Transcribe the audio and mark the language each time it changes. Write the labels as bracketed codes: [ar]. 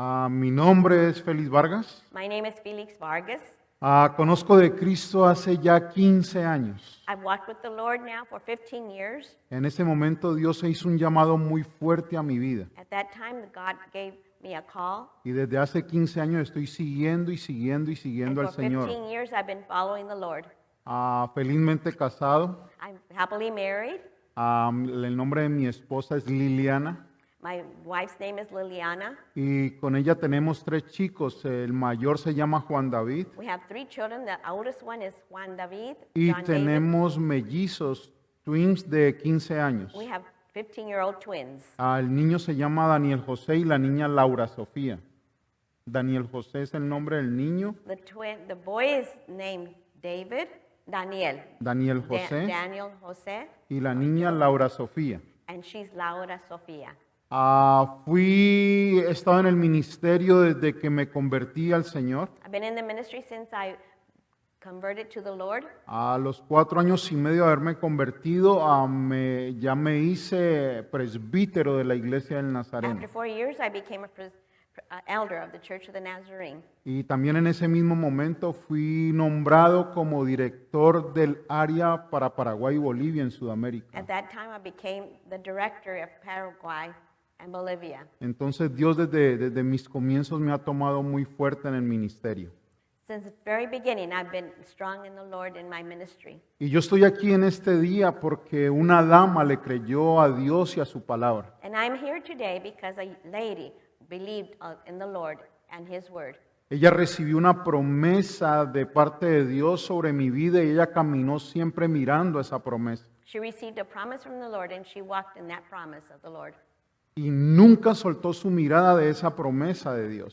[es] Mi nombre es Félix Vargas. [en] My name is Felix Vargas. [es] Conozco de Cristo hace ya 15 años. [en] I've walked with the Lord now for 15 years. [es] En ese momento Dios hizo un llamado muy fuerte a mi vida. [en] At that time, God gave me a call. [es] Y desde hace 15 años estoy siguiendo y siguiendo y [en] And [es] siguiendo [en] for [es] al Señor. [en] 15 years, I've been following the Lord. [es] Felizmente casado. [en] I'm happily married. [es] El nombre de mi esposa es Liliana. [en] My wife's name is Liliana. [es] Y con ella tenemos 3 chicos. El mayor se llama Juan David. [en] We have 3 children. The oldest one is Juan David. [es] Y [en] John David. [es] tenemos mellizos, [en] twins [es] de 15 años. [en] We have 15-year-old twins. [es] El niño se llama Daniel José y la niña Laura Sofía. Daniel José es el nombre del niño. [en] The boy is named Daniel [es] Daniel José Daniel José, y la niña Laura Sofía. [en] and she's Laura Sofía. [es] He estado en el ministerio desde que me convertí al Señor. [en] I've been in the ministry since I converted to the Lord. [es] A los 4 años y medio de haberme convertido, ya me hice presbítero de la iglesia del Nazareno. [en] After 4 years, I became elder of the Church of the Nazarene. [es] Y también en ese mismo momento fui nombrado como director del área para Paraguay y Bolivia en Sudamérica. [en] At that time, I became the director of Paraguay and Bolivia. [es] Entonces Dios desde mis comienzos me ha tomado muy fuerte en el ministerio. [en] Since the very beginning, I've been strong in the Lord in my ministry. [es] Y yo estoy aquí en este día porque una dama le creyó a Dios y a su palabra. [en] And I'm here today because a lady believed in the Lord and His word. [es] Ella recibió una promesa de parte de Dios sobre mi vida y ella caminó siempre mirando esa promesa. [en] She received a promise from the Lord, and she walked in that promise of the Lord. [es] Y nunca soltó su mirada de esa promesa de Dios.